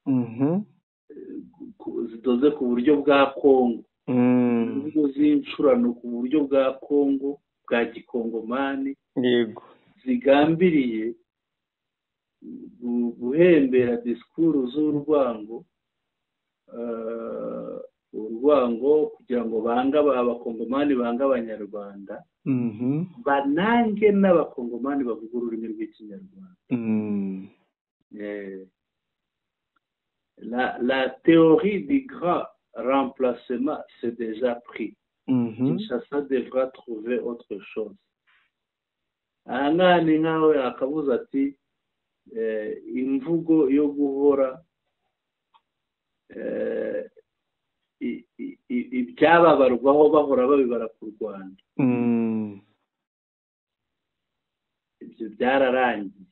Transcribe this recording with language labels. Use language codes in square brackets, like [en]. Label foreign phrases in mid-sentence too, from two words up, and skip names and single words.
[rw] zitoze ku buryo bwa Kongo, imvugo z'incurano ku buryo bwa Kongo bwa gikongomani, yego, zigambiriye guhembera disikuru z'urwango, urwango kugira ngo banga abakongomani banga abanyarwanda, banange n'abakongomani bavuga ururimi rw'ikinyarwanda. [fr] La théorie du grand remplacement c'est déjà pris. Kinshasa devra trouver autre chose. [rw] Aha ni nkaho akabuza ati imvugo yo guhora ibyababarwaho bahora babibara ku Rwanda, ibyo byararangiye.